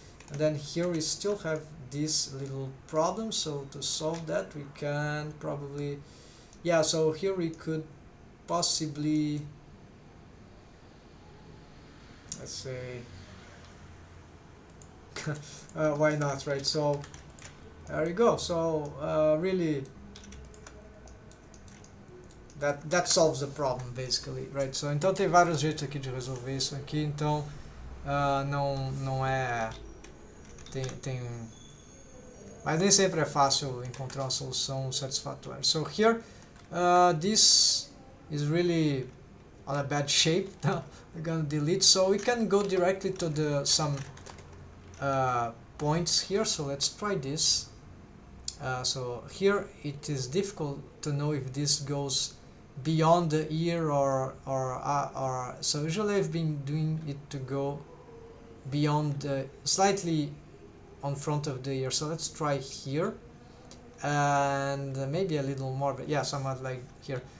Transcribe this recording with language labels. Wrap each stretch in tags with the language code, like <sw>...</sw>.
<en>And then here we still have this little problem, so to solve that we can probably, yeah, so here we could possibly, let's say, why not, right? So there you go. So really that solves the problem basically, right?</en> <pt>So então tem vários jeitos aqui de resolver isso aqui, então não é, tem mas nem sempre é fácil encontrar uma solução satisfatória.</pt> <en>So here this is really on a bad shape. We're gonna delete, so we can go directly to the some points here. So let's try this. So here it is difficult to know if this goes beyond the ear or so usually I've been doing it to go beyond slightly on front of the ear. So let's try here and maybe a little more, but yeah, somewhat like here.</en>